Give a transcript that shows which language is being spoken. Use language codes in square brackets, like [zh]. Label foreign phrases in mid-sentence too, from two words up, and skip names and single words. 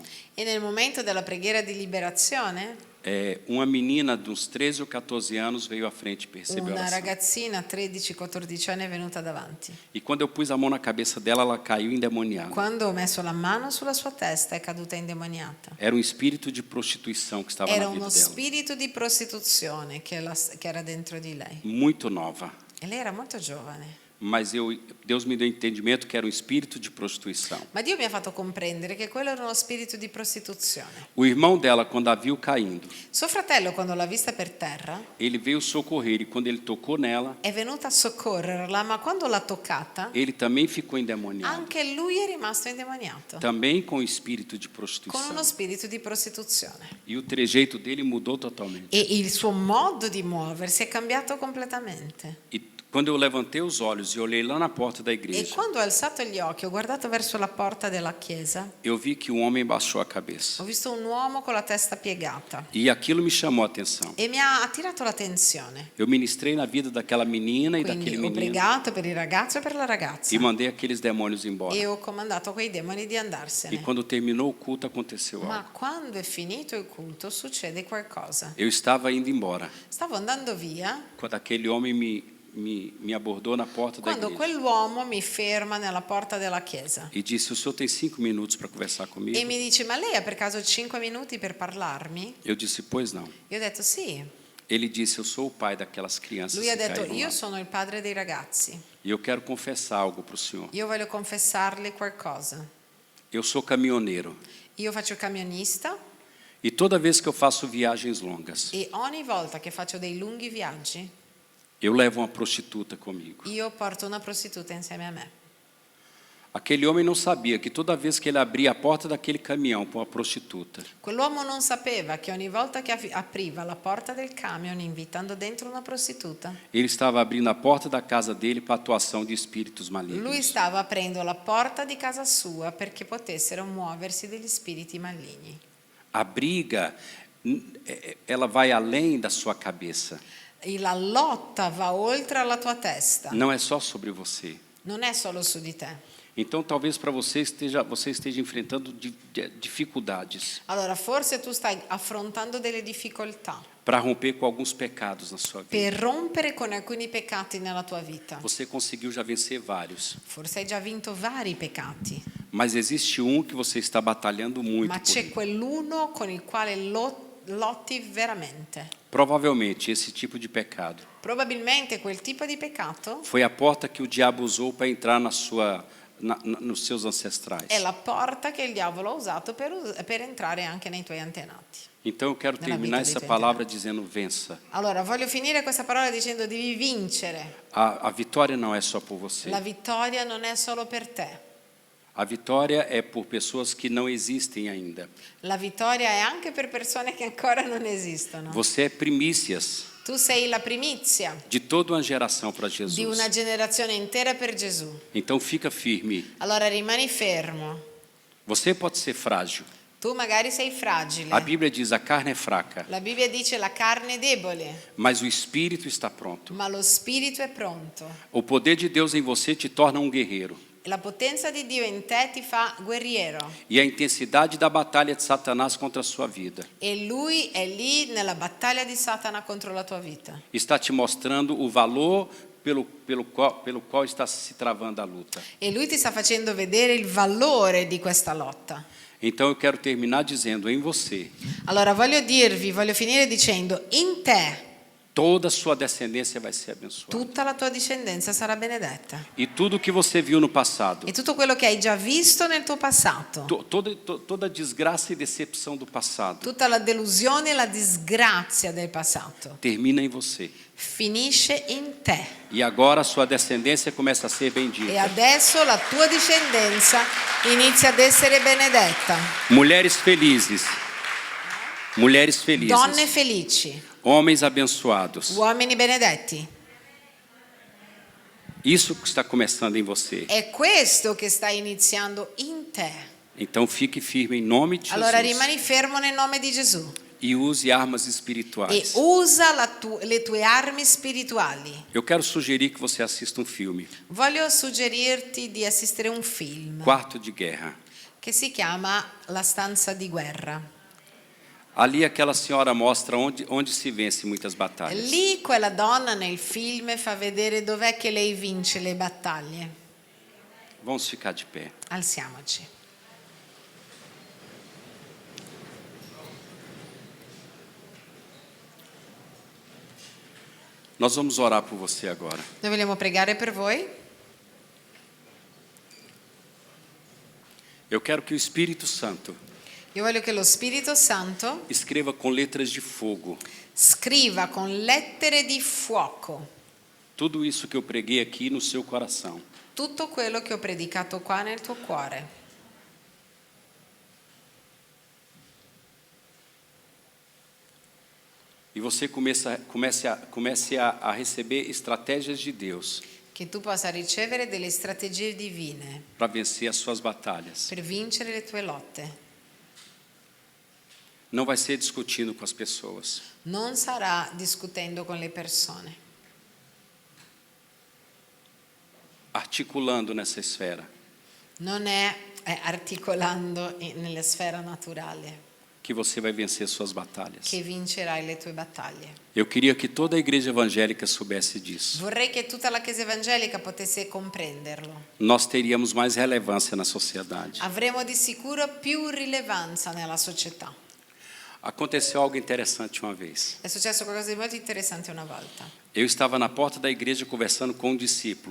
[it] E nel momento della preghiera di liberazione, [pt] uma menina de uns 13 ou 14 anos veio à frente e percebeu a [it] una [pt] oração. [it] ragazzina 13-14 anni è venuta davanti. [pt] E quando eu pus a mão na cabeça dela, ela caiu endemoniada. [it] Quando ho messo la mano sulla sua testa è caduta indemoniata. [pt] Era um espírito de prostituição que estava [it] Era [pt] na vida [it] uno [pt] dela. [it] spirito di prostituzione che era dentro di lei. [pt] Muito nova. [it] E lei era molto giovane. [pt] Mas Deus me deu entendimento que era um espírito de prostituição. [it] Ma Dio mi ha fatto comprendere che quello era uno spirito di prostituzione. [pt] O irmão dela, quando a viu caindo, [it] Suo fratello, quando l'ha vista per terra, [pt] ele veio socorrer e quando ele tocou nela, [it] è venuto a soccorrerla, ma quando l'ha toccata, [pt] ele também ficou endemoniado. [it] anche lui è rimasto indemoniato, [pt] Também com o espírito de [it] con [pt] prostituição. [it] uno spirito di prostituzione. [pt] E o trejeito dele mudou totalmente. [it] E il suo modo di muoversi è cambiato completamente. [pt] E quando eu levantei os olhos e olhei lá na porta da [it] E [pt] igreja, [it] quando ho alzato gli occhi, ho guardato verso la porta della chiesa, [pt] eu vi que um homem baixou a cabeça. [it] ho visto un uomo con la testa piegata [pt] E aquilo me chamou a atenção. [it] e mi ha attirato l'attenzione. [pt] Eu ministrei na vida daquela menina e [it] Quindi [pt] daquele [it] ho [pt] menino [it] pregato per il ragazzo e per la ragazza [pt] e mandei aqueles demônios embora. [it] e ho comandato a quei demoni di [pt] E [it] andarsene. [pt] quando terminou o culto, aconteceu algo. [it] Ma quando è finito il culto succede qualcosa. [pt] Eu estava indo embora [it] Stavo andando via [pt] quando aquele homem me abordou na porta da [it] quando [pt] igreja [it] quell'uomo mi ferma nella porta della chiesa [pt] e disse: o senhor tem 5 minutos para conversar comigo? [it] e mi dice: ma lei ha per caso 5 minuti per parlarmi? [pt] Eu disse: pois não. [it] Io ho detto sì. [pt] Ele disse: eu sou o pai daquelas crianças [it] Lui ha [pt] que [it] detto: [pt] caíram [it] io [pt] lá. [it] sono il padre dei ragazzi, [pt] E eu quero confessar algo para o senhor. [it] io voglio confessarle qualcosa. [pt] Eu sou caminhoneiro [it] Io faccio il camionista [pt] e toda vez que eu faço viagens longas, [it] e ogni volta che faccio dei lunghi viaggi [pt] eu levo uma prostituta comigo. [it] io porto una prostituta insieme a me. [pt] Aquele homem não sabia que toda vez que ele abria a porta daquele caminhão para uma prostituta, [it] Quell'uomo non sapeva che ogni volta che apriva la porta del camion invitando dentro una prostituta, [pt] ele estava abrindo a porta da casa dele para a atuação de espíritos [it] lui [pt] malignos. [it] stava aprendo la porta di casa sua perché potessero muoversi degli spiriti maligni. [pt] A briga, ela vai além da sua cabeça. [it] E la lotta va oltre alla tua testa, [pt] Não é só sobre você. [it] non è solo su di te. [pt] Então, talvez para você esteja enfrentando dificuldades [it] Allora, forse tu stai affrontando delle difficoltà [pt] para romper com alguns pecados na sua vida. [it] per rompere con alcuni peccati nella tua vita. [pt] Você conseguiu já vencer vários, [it] Forse hai già vinto vari peccati, [pt] mas existe um que você está batalhando muito [it] ma [pt] por [it] c'è [pt] ele. [it] quell'uno con il quale lotti veramente. [pt] Provavelmente esse tipo de pecado [it] Probabilmente quel tipo di peccato [pt] foi a porta que o diabo usou para entrar nos seus ancestrais. [it] è la porta che il diavolo ha usato per entrare anche nei tuoi antenati. [pt] Então eu quero [it] Nella [pt] terminar [it] vita [pt] essa [it] dei [pt] palavra dizendo: vença. [it] Allora, voglio finire questa parola dicendo devi vincere. [pt] A vitória não é só por você. [it] La vittoria non è solo per te. [pt] A vitória é por pessoas que não existem ainda. [it] La vittoria è anche per persone che ancora non esistono. [pt] Você é primícias. [it] Tu sei la primizia [pt] de toda uma geração para [it] di [pt] Jesus. [it] una generazione intera per Gesù. [pt] Então fica firme. [it] Allora rimani fermo. [pt] Você pode ser frágil. [it] Tu magari sei fragile. [pt] A Bíblia diz: a carne é fraca, [it] La Bibbia dice la carne è debole, [pt] mas o espírito está pronto. [it] ma lo spirito è pronto. [pt] O poder de Deus em você te torna um guerreiro. [it] La potenza di Dio in te ti fa guerriero. [pt] E a intensidade da batalha de Satanás contra a sua vida [it] E lui è lì nella battaglia di Satana contro la tua vita. [pt] está te mostrando o valor pelo qual está se travando a luta. [it] E lui ti sta facendo vedere il valore di questa lotta. [pt] Então eu quero terminar dizendo: em você, [it] Allora voglio finire dicendo, in te [pt] toda a sua descendência vai ser abençoada. [it] tutta la tua discendenza sarà benedetta. [pt] E tudo que você viu no passado, [it] E tutto quello che hai già visto nel tuo passato, [pt] toda a desgraça e decepção do passado, [it] tutta la delusione e la disgrazia del passato, [pt] termina em você. [it] finisce in te. [pt] E agora a sua descendência começa a ser bendita. [it] E adesso la tua discendenza inizia ad essere benedetta. [pt] Mulheres felizes. Mulheres felizes. [it] Donne felici, [pt] Homens abençoados. [it] uomini benedetti. [pt] Isso que está começando em você. [it] È questo che sta iniziando in te. [pt] Então fique firme em nome de [it] Allora [pt] Jesus. [it] rimani fermo nel nome di Gesù [pt] E use armas [it] e [pt] espirituais. [it] usa le tue armi spirituali. [pt] Eu quero sugerir que você assista um filme, [it] Voglio suggerirti di assistere a un film [pt] Quarto de Guerra. [it] che si chiama La stanza di guerra. [pt] Ali aquela senhora mostra onde se vence muitas batalhas. [it] Lì quella donna nel film fa vedere dov'è che lei vince le battaglie. [pt] Vamos ficar de pé. [it] Alziamoci. [pt] Nós vamos orar por você agora. [it] Noi vogliamo pregare per voi. [pt] Eu quero que o Espírito Santo [it] Io voglio che lo Spirito Santo [pt] escreva com letras de fogo [it] scriva con lettere di fuoco [pt] tudo isso que eu preguei aqui no seu coração. [it] tutto quello che ho predicato qua nel tuo cuore. [pt] E você comece a receber estratégias de Deus [it] Che tu possa ricevere delle strategie divine [pt] para vencer as suas batalhas. [it] per vincere le tue lotte. [pt] Não vai ser discutindo com as pessoas. [it] Non sarà discutendo con le persone, [pt] Articulando nessa esfera [it] non è articolando nella sfera naturale [pt] que você vai vencer suas batalhas. [it] che vincerai le tue battaglie. [pt] Eu queria que toda a igreja evangélica soubesse disso. [it] Vorrei che tutta la Chiesa evangelica potesse comprenderlo. [pt] Nós teríamos mais relevância na sociedade. [it] Avremo di sicuro più rilevanza nella società. [pt] Aconteceu algo interessante uma vez. [it] È successo qualcosa di molto interessante una volta. [pt] Eu estava na porta da igreja conversando com um discípulo.